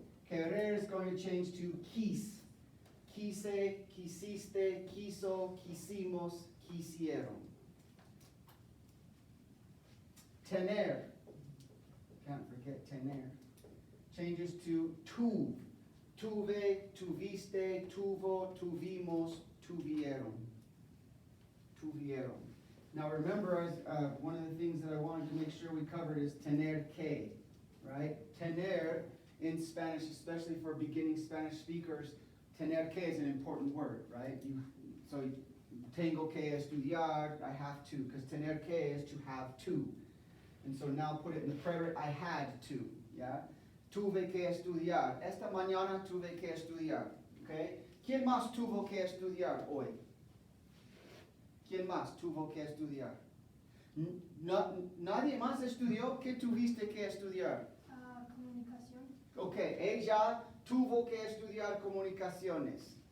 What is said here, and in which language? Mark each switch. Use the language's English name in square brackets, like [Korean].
[Spanish] Querer [English] is going to change to [Spanish] quis. Quise, quisiste, quiso, quisimos, quisieron. [English] Tener, can't forget tener, changes to tuve. [Spanish] Tuve, tuviste, tuvo, tuvimos, tuvieron. Tuvieron. [English] Now remember, one of the things that I wanted to make sure we covered is tener que, right? Tener in Spanish, especially for beginning Spanish speakers, tener que is an important word, right? So [Spanish] tengo que estudiar, [English] I have to, because tener que is to have to. And so now put it in the preterite, I had to, yeah? [Spanish] Tuve que estudiar. Esta mañana tuve que estudiar, okay? ¿Quién más tuvo que estudiar hoy? ¿Quién más tuvo que estudiar? Nadie más estudió. ¿Qué tuviste que estudiar? Comunicación. Ok, ella tuvo que estudiar comunicaciones.